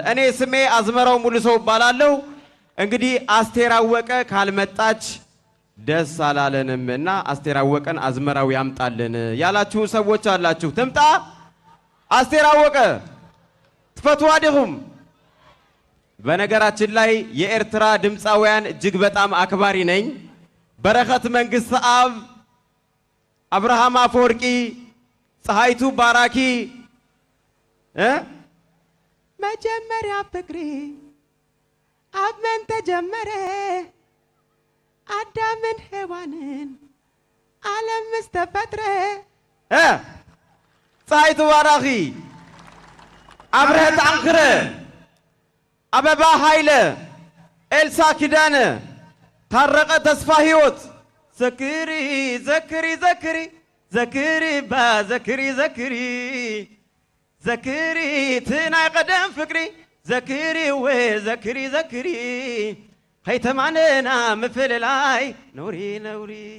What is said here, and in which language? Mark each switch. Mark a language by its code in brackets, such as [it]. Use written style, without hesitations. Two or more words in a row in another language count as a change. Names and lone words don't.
[am] እኔ ስሜ አዝመራው ሙሉ ሰው እባላለሁ። እንግዲህ አስቴር አወቀ ካልመጣች ደስ አላለንም እና አስቴር አወቀን አዝመራው ያምጣልን ያላችሁ ሰዎች አላችሁ። ትምጣ አስቴር አወቀ ትፈትዋዲሁም። በነገራችን ላይ የኤርትራ ድምፃውያን እጅግ በጣም አክባሪ ነኝ። በረከት መንግስት አብ፣ አብርሃም አፈወርቂ፣ ፀሐይቱ ባራኪ [ti] መጀመሪያ ፍቅሪ አብመን ተጀመረ አዳምን ሔዋንን ዓለም ምስተፈጥረ ፀሐይቱ ባራኺ አብረህት አንክረ አበባ ኃይለ ኤልሳ ኪዳነ ታረቀ ተስፋ ሕይወት ዘክሪ ትናይ ቀደም ፍቅሪ ዘክሪ ኸይተማነና ምፍልላይ ነውሪ